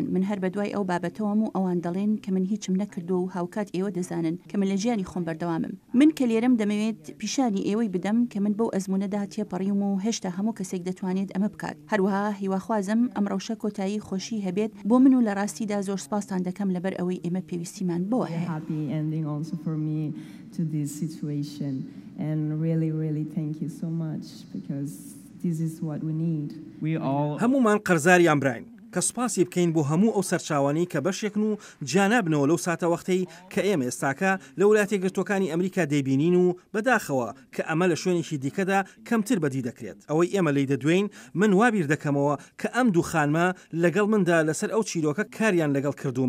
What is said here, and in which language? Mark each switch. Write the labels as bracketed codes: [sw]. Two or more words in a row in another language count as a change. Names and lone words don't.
[ckb] من هەر بەدوای ئەو بابەتەوەم و ئەوان دەڵێن کە من هیچم نەکردو و هاوکات ئێوە دەزانن کە من لە ژیانی خۆم بەردەوامم. من کە لێرەم دەمەوێت پیشانی ئێوەی بدەم کە من بەو ئەزمونەدا تێپەڕیم و هێشتا هەموو کەسێک دەتوانێت ئەمە بکات. هەروەها هیواخوازم ئەم ڕەوشە کۆتایی خۆشی هەبێت بۆ من و لە ڕاستیدا زۆر سپاستان دەکەم لەبەر ئەوەی ئێمە پێویستیمان بۆ هەیە. [en] And really thank you so much because this is what we need. [ckb] هەمومان قەرزاری ئەمبراین کە سوپاسی بکەین بۆ هەموو ئەو سەرچاوانی کە بەشێکن و جانابنەوە لەو ساتە وەختەی کە ئێمە ئێستاکە لە وڵاتە یەکگرتووەکانی ئەمریکا دەیبینین و بەداخەوە کە ئەمە لە شوێنێکی دیکەدا کەمتر بەدی دەکرێت. ئەوەی ئێمە لی دەدوێن من وابیر دەکەمەوە کە ئەم دوو خانمە لەگەڵ مندا لەسەر ئەو چیرۆکە کاریان لەگەڵ کردوم.